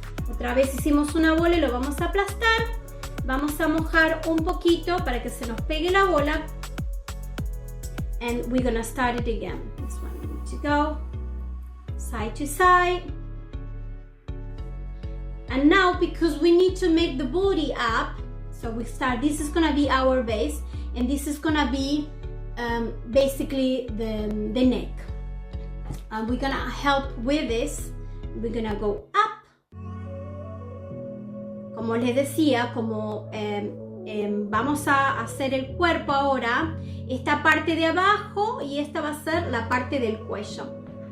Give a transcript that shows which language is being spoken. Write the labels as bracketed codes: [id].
[es] Otra vez hicimos una bola y lo vamos a aplastar. Vamos a mojar un poquito para que se nos pegue la bola. [en] And we're gonna start it again. This one we need to go side to side. And now, because we need to make the body up, so we start, this is gonna be our base, and this is gonna be basically the neck. And we're gonna help with this. We're gonna go up. [es] Como les decía, como vamos a hacer el cuerpo ahora, esta parte de abajo y esta va a ser la parte del cuello.